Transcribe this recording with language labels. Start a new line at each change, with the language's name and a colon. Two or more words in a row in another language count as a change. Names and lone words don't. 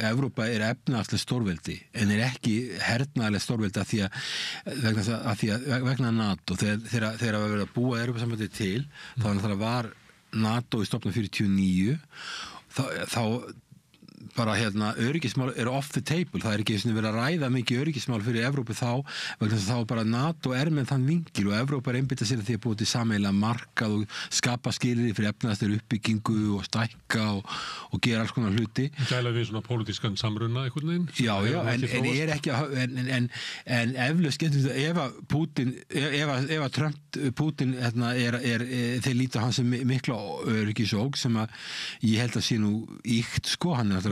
Icelandic: Evrópa er efnahagslega stórveldi en er ekki hernaðarlega stórveldi vegna NATO þegar að vera að búa Evrópusambandið til þá náttúrulega var NATO í stofnum 49 þá bara öryggismál eru
English: off the table
Icelandic: það ekki verið að ræða mikið öryggismál fyrir Evrópu þá vegna þess að þá bara NATO með þann vingil og Evrópa einbeita sér að því að búið til sameiginlega markað og skapa skilyrði fyrir efnahagslegri uppbyggingu og stækka og gera alls konar hluti Gæla við svona pólitískan samruna einhvern veginn Já, en er ekki en eflaust getur þetta ef að Trump Putin þeir líta hans sem mikla öryggisógn sem að ég held að sé nú íkt hann